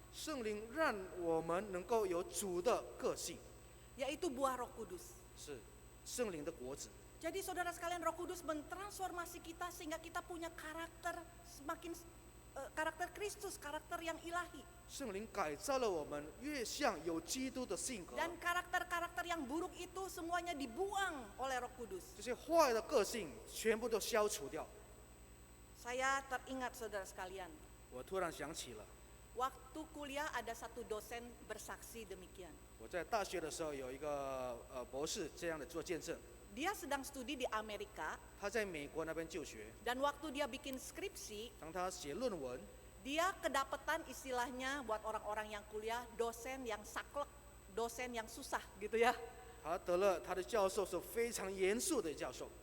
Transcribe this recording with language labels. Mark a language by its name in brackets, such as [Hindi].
[Chinese] 圣灵让我们能够有主的个性， [Indonesian] yaitu buah Roh Kudus. [Chinese] 是圣灵的果子。 [Indonesian] Jadi saudara sekalian, Roh Kudus mentransformasi kita sehingga kita punya karakter semakin karakter Kristus, karakter yang ilahi. [Chinese] 圣灵改造了我们，越像有基督的性格， [Indonesian] Dan karakter-karakter yang buruk itu semuanya dibuang oleh Roh Kudus. [Chinese] 这些坏的个性全部都消除掉。 [Indonesian] Saya teringat saudara sekalian, [Chinese] 我突然想起了， [Indonesian] waktu kuliah ada satu dosen bersaksi demikian. [Chinese] 我在大学的时候有一个博士这样的做见证， [Indonesian] Dia sedang studi di Amerika [Chinese] 他在美国那边就学， [Indonesian] dan waktu dia bikin skripsi, [Chinese] 当他写论文， [Indonesian] dia kedapetan istilahnya buat orang-orang yang kuliah dosen yang saklek, dosen yang susah gitu ya. [Chinese] 他得了他的教授是非常严肃的教授，